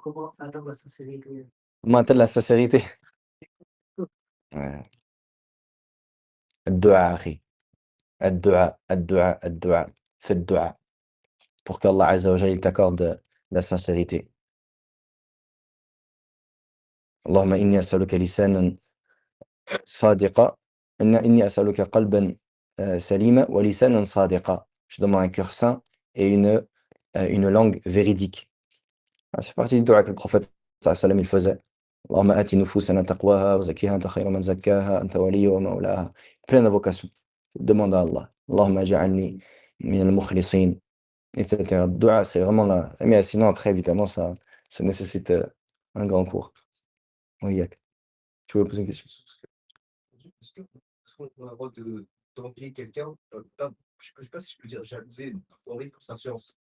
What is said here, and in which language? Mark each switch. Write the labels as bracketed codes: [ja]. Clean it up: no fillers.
[fr] Comment atteindre la sincérité? Comment atteindre la sincérité? Ouais. [ar] الدعاء أخي. الدعاء الدعاء الدعاء. [fr] Fais le dua pour qu'Allah Azza wa Jalla il t'accorde la sincérité. [ar] اللهم إني أسألك لسانا صادقا إني أسألك قلبا سليما ولسانا صادقا. [fr] Je demande un cœur sain et une langue véridique. C'est partie du dua que le prophète sallallahu alayhi wa sallam il faisait. [ar] اللهم آت نفوسنا تقواها وزكيها أنت خير من زكاها أنت وليها ومولاها. [fr] Plein d'invocations. Demande à Allah. [ar] اللهم اجعلني من المخلصين, [fr] etc. Le dua, c'est vraiment là. Mais sinon, après, évidemment, ça nécessite Un grand cours. Oui, Yak. Tu veux poser une question? Est-ce qu'on a le droit d'envier quelqu'un, je sais pas si je peux dire jalouser, envie pour sa science?